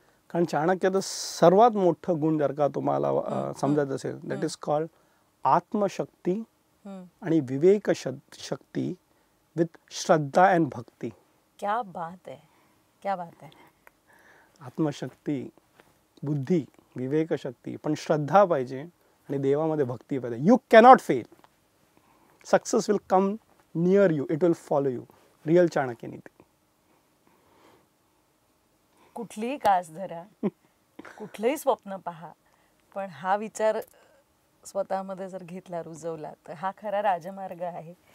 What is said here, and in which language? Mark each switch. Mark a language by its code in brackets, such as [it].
[mr] कारण चाणक्याचं सर्वात मोठं गुण जर का तुम्हाला समजत असेल, [en] that is called [mr] आत्मशक्ती आणि विवेक शक्ती विथ श्रद्धा अँड भक्ती. क्या बात आहे, क्या बात आहे. आत्मशक्ती, बुद्धी, विवेक शक्ती, पण श्रद्धा पाहिजे आणि देवामध्ये भक्ती पाहिजे. [en] You cannot fail. Success will come near you, it will follow you. Real Chanakya नीती. [mr] कुठलीही कास धरा, कुठलंही स्वप्न पहा, पण हा विचार स्वतःमध्ये जर घेतला, रुजवला, तर हा खरा राजमार्ग आहे.